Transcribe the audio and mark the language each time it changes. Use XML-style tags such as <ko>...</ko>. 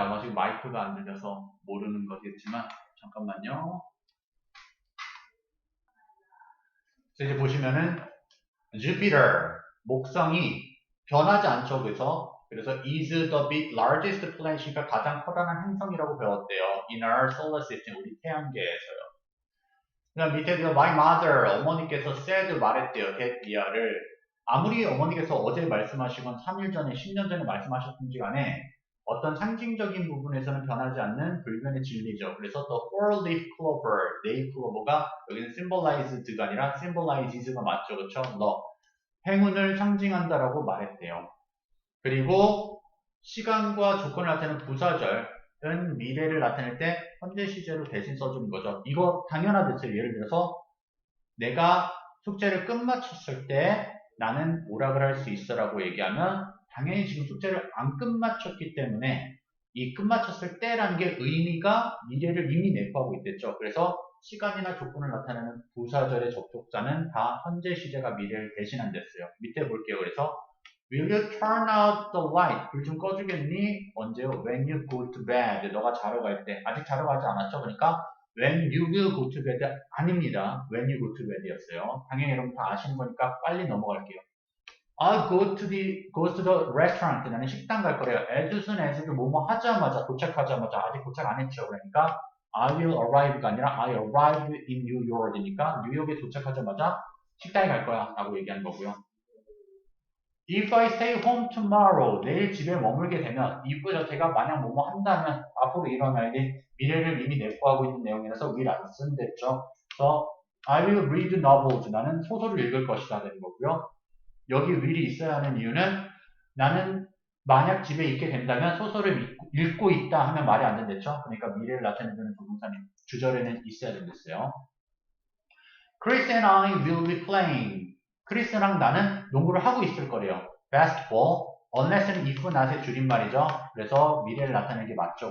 <ko>아마 지금 마이크가 안 들려서 모르는 거겠지만, 잠깐만요. 이제 보시면은, Jupiter, 목성이 변하지 않죠. 그래서 is the big largest planet 이니까 가장 커다란 행성이라고 배웠대요.</ko> <en>In our solar system, 우리 태양계에서요.</en> <ko>그다음 밑에서 my mother, 어머니께서 said 말했대요.</ko> <en>that year를.</en> <ko>아무리 어머니께서 어제 말씀하시건 3일 전에, 10년 전에 말씀하셨든지 간에 어떤 상징적인 부분에서는 변하지 않는 불변의 진리죠. 그래서 the four-leaf clover, 네잎 클로버가 여기는 symbolized가 아니라 symbolizes가 맞죠. 그렇죠? 행운을 상징한다라고 말했대요. 그리고 시간과 조건을 나타내는 부사절은 미래를 나타낼 때 현재 시제로 대신 써주는 거죠. 이거 당연하듯이 예를 들어서 내가 숙제를 끝마쳤을 때 나는 오락을 할 수 있어라고 얘기하면 당연히 지금 숙제를 안 끝마쳤기 때문에 이 끝마쳤을 때라는 게 의미가 미래를 이미 내포하고 있댔죠. 그래서 시간이나 조건을 나타내는 부사절의 접속사는 다 현재 시제가 미래를 대신한댔어요. 밑에 볼게요.</ko> <en>그래서 Will you turn out the light?</en> <ko>불 좀 꺼주겠니? 언제요? When you go to bed. 너가 자러 갈 때. 아직 자러 가지 않았죠? 그러니까 When you will go to bed 아닙니다. When you go to bed 이었어요. 당연히 여러분 다 아시는 거니까 빨리 넘어갈게요.</ko> <en>I'll go to the restaurant.</en> <ko>나는 식당 갈 거래요. As soon as도 뭐뭐 하자마자, 도착하자마자, 아직 도착 안 했죠. 그러니까 I will arrive 가 아니라 I arrive in New York 이니까 뉴욕에 도착하자마자 식당에 갈 거야 라고 얘기하는 거고요. If I stay home tomorrow, 내일 집에 머물게 되면 if 자체가 만약 뭐뭐 한다면 앞으로 일어날 일, 미래를 이미 내포하고 있는 내용이라서 will 안 쓴댔죠. 그래서 I will read novels, 나는 소설을 읽을 것이다 되는 거고요. 여기 will이 있어야 하는 이유는 나는 만약 집에 있게 된다면 소설을 읽고 있다 하면 말이 안 된댔죠. 그러니까 미래를 나타내는 조동사는 주절에는 있어야 된댔어요.</ko> <en>Chris and I will be playing.</en> <ko>크리스랑 나는 농구를 하고 있을 거래요. basketball. unless는 if not 의 줄임말이죠. 그래서 미래를 나타내는 게 맞죠.</ko>